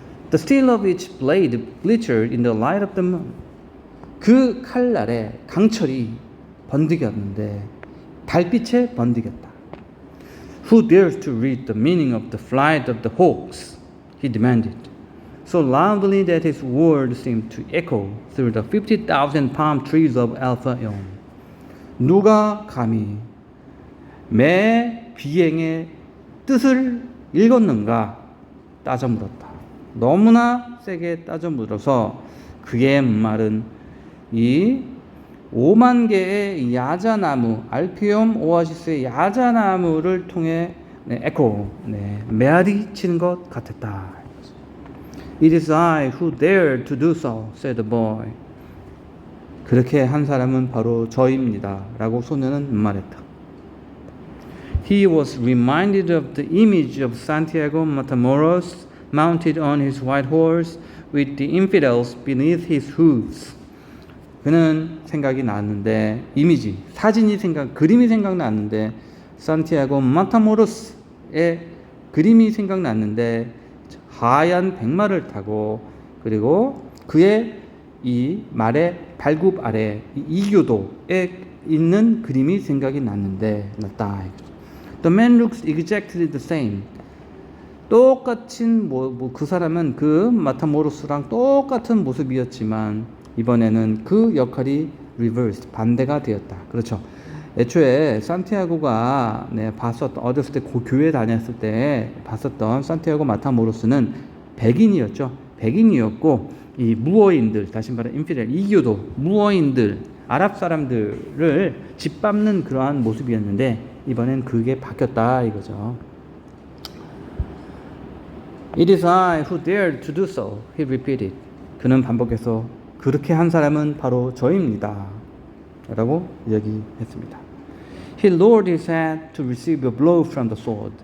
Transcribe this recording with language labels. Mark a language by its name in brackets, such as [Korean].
[English] The steel of each blade glittered in the light of the moon. [Korean] 그 칼날의 강철이 번득였는데 달빛에 번득였다. [English] Who dares to read the meaning of the flight of the hawks? He demanded, so loudly that his words seemed to echo through the 50,000 palm trees of Alphaeon. [Korean] 누가 감히 매 비행의 뜻을 읽었는가 따져 물었다. 너무나 세게 따져 물어서 그의 말은 이 5만 개의 야자나무, 알피움 오아시스의 야자나무를 통해 에코, 메아리 치는 것 같았다. [English] It is I who dared to do so, said the boy. [Korean] 그렇게 한 사람은 바로 저입니다. 라고 소년은 말했다. [English] He was reminded of the image of Santiago Matamoros mounted on his white horse with the infidels beneath his hooves. [Korean] 그는 생각이 났는데, 이미지, 그림이 생각났는데, 산티아고 마타모로스의 그림이 생각났는데, 하얀 백마를 타고, 그리고 그의 이 말의 발굽 아래 이교도에 있는 그림이 생각이 났다. [English] The man looks exactly the same. [Korean] 똑같은 그 사람은 그 마타모로스랑 똑같은 모습이었지만 이번에는 그 역할이 reversed, 반대가 되었다. 그렇죠. 애초에 산티아고가 봤었던 어렸을 때 교회 다녔을 때 봤었던 산티아고 마타모로스는 백인이었죠. 백인이었고 이 무어인들, 다시 말해 인피델, 이교도 무어인들, 아랍 사람들을 짓밟는 그러한 모습이었는데 이번엔 그게 바뀌었다 이거죠. [English] It is I who dared to do so, he repeated. [Korean] 그는 반복해서 그렇게 한 사람은 바로 저입니다. 라고 이야기했습니다. [English] He lowered his head to receive a blow from the sword.